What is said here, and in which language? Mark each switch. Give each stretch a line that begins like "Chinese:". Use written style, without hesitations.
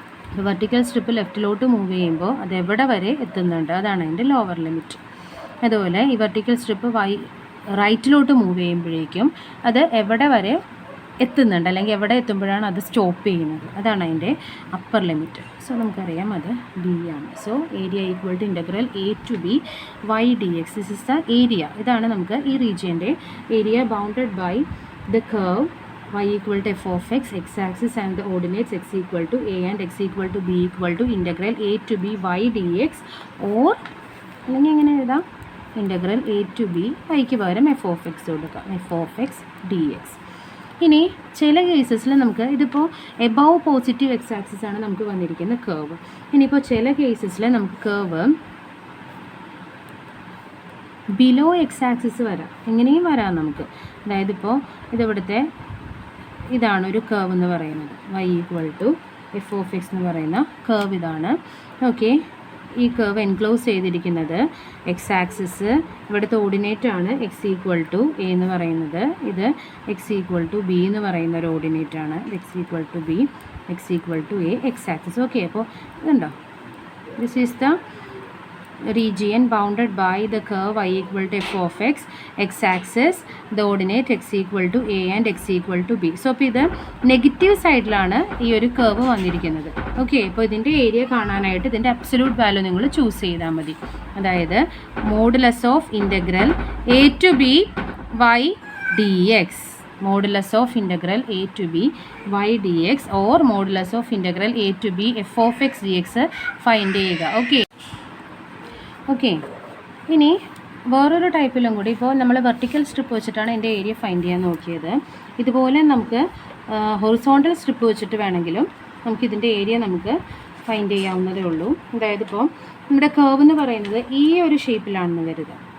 Malayalam: അപ്പോൾ vertical strip ലെഫ്റ്റിലോട്ട് move ചെയ്യുമ്പോൾ അത് എവിടെ വരെ എത്തുന്നുണ്ട്, അതാണ് അതിൻ്റെ ലോവർ ലിമിറ്റ്. അതുപോലെ ഈ വെർട്ടിക്കൽ സ്ട്രിപ്പ് റൈറ്റിലോട്ട് മൂവ് ചെയ്യുമ്പോഴേക്കും അത് എവിടെ വരെ എത്തുന്നുണ്ട്, അല്ലെങ്കിൽ എവിടെ എത്തുമ്പോഴാണ് അത് സ്റ്റോപ്പ് ചെയ്യുന്നത്, അതാണ് അതിൻ്റെ അപ്പർ ലിമിറ്റ്. സോ നമുക്കറിയാം അത് ബി ആണ്.
English: So area = integral a to b y dx. This is the area.
Malayalam: ഇതാണ് നമുക്ക് ഈ റീജിയൻ്റെ area
English: bounded by the curve y = f(x), x-axis and the ordinates x = a and x = b
Malayalam: = integral a to b y dx, or അല്ലെങ്കിൽ എങ്ങനെ എഴുതാം, integral a to b, yക്ക് പകരം f(x) കൊടുക്കാം, f(x) dx. ഇനി ചില കേസസിൽ നമുക്ക് ഇതിപ്പോൾ എബവ് പോസിറ്റീവ് എക്സ് ആക്സിസ് ആണ് നമുക്ക് വന്നിരിക്കുന്ന കേർവ്. ഇനിയിപ്പോൾ ചില കേസസിൽ നമുക്ക് കേർവ് ബിലോ എക്സ് ആക്സിസ് വരാം, എങ്ങനെയും വരാം നമുക്ക്. അതായത് ഇപ്പോൾ ഇതിവിടുത്തെ ഇതാണ് ഒരു കേർവ് എന്ന് പറയുന്നത്, y=f(x) എന്ന് പറയുന്ന കേർവ് ഇതാണ്. ഓക്കെ, ഈ കേർവ് എൻക്ലോസ് ചെയ്തിരിക്കുന്നത് എക്സ് ആക്സിസ്, ഇവിടുത്തെ ഓർഡിനേറ്റ് ആണ് x=a എന്ന് പറയുന്നത്. ഇത് x=b എന്ന് പറയുന്ന ഒരു ഓർഡിനേറ്റ് ആണ്. x=b, x=a, X axis.
English: okay,
Malayalam: അപ്പോൾ ഇതുണ്ടോ,
English: This is the region bounded by the curve y=f(x), x-axis, the ordinate x=a and x=b.
Malayalam: So അപ്പോൾ ഇത് നെഗറ്റീവ് സൈഡിലാണ് ഈ ഒരു കർവ് വന്നിരിക്കുന്നത്. ഓക്കെ, അപ്പോൾ ഇതിൻ്റെ ഏരിയ കാണാനായിട്ട് ഇതിൻ്റെ അബ്സല്യൂട്ട് വാല്യൂ നിങ്ങൾ ചൂസ് ചെയ്താൽ മതി.
English: അതായത് modulus of integral a to b y dx, modulus of integral a to b y dx or modulus of integral a to b f(x) dx find ചെയ്യുക.
Malayalam: Okay, ഇനി വേറൊരു ടൈപ്പിലും കൂടി, ഇപ്പോൾ നമ്മൾ വെർട്ടിക്കൽ സ്ട്രിപ്പ് വെച്ചിട്ടാണ് എൻ്റെ ഏരിയ ഫൈൻഡ് ചെയ്യാൻ നോക്കിയത്. ഇതുപോലെ നമുക്ക് ഹൊറിസോണ്ടൽ സ്ട്രിപ്പ് വെച്ചിട്ട് വേണമെങ്കിലും നമുക്കിതിൻ്റെ ഏരിയ നമുക്ക് ഫൈൻഡ് ചെയ്യാവുന്നതേ ഉള്ളൂ. അതായത് ഇപ്പോൾ നമ്മുടെ കേർവ് എന്ന് പറയുന്നത് ഈ ഒരു ഷേപ്പിലാണെന്ന് കരുതുക.